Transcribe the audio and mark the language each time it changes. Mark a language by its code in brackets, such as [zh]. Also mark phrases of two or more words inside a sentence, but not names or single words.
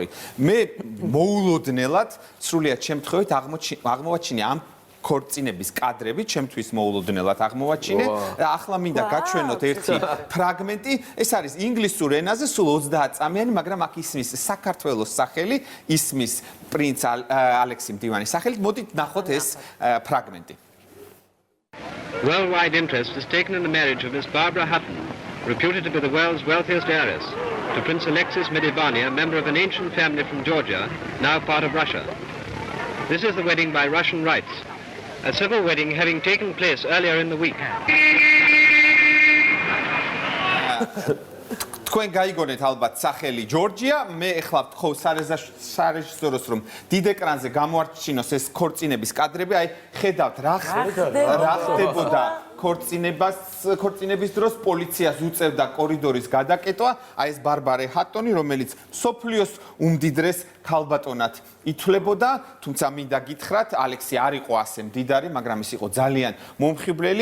[ka] მე მოულოდნელად სრულიად შემთხვევით აღმოვაჩინე ამ ქორწინების კადრები, ჩემთვის მოულოდნელად აღმოვაჩინე. ახლა მინდა გაჩვენოთ ერთი ფრაგმენტი. ეს არის ინგლისურ ენაზე, სულ 30 წამიანი, მაგრამ აქ ისმის საქართველოს სახელი, ისმის პრინც ალექსი მდივანის სახელით. მოდით ნახოთ ეს ფრაგმენტი. [en] Worldwide interest is taken in the marriage of Miss Barbara Hutton, reputed to be the world's wealthiest heiress, to Prince Alexis Medivania, member of an ancient family from Georgia, now part of Russia. This is the wedding by Russian rites, a civil wedding having taken place earlier in the week. [ka] თქვენ გაიგონეთ ალბათ სახელი ჯორჯია, მე ეხლა ვთხოვ სარეჟისოროს რომ დიდ ეკრანზე გამოარჩინოს ეს ქორწინების კადრები, აი ხედავთ რა ხდებოდა ქორწინების დროს პოლიციას უწევდა კორიდორის გადაკეტვა, აი ეს ბარბარე ჰატონი, რომელიც მსოფლიოს უმდიდრეს ქალბატონად ითვლებოდა, თუმცა მინდა გითხრათ, ალექსი არ იყო ასე მდიდარი, მაგრამ ის იყო ძალიან მომხიბვლელი.